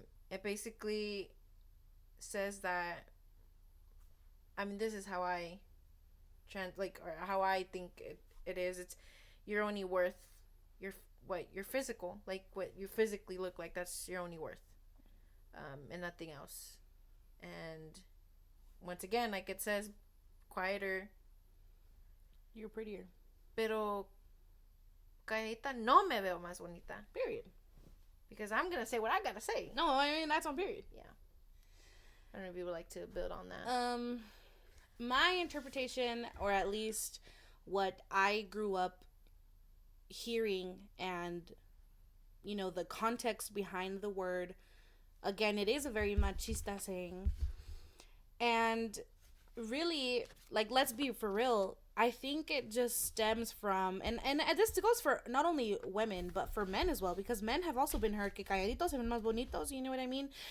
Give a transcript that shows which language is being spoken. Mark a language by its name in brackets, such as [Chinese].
[English] It basically says that, I mean, this is how I or how I think it is. It's you're only worth your physical, like what you physically look like. That's your only worth, and nothing else. And once again, like it says, quieter, you're prettier. [Spanish] Pero Calladita no me veo más bonita. [English] Period. Because I'm gonna say what I gotta say. No, I mean that's on period. Yeah. I don't know if you would like to build on that. My interpretation, or at least what I grew up hearing, and the context behind the word, again, it is a very machista saying, and really, like, let's be for real, I think it just stems from, and this goes for not only women but for men as well, because men have also been heard [Spanish] que calladitos se ven más bonitos, [English] you know what I mean?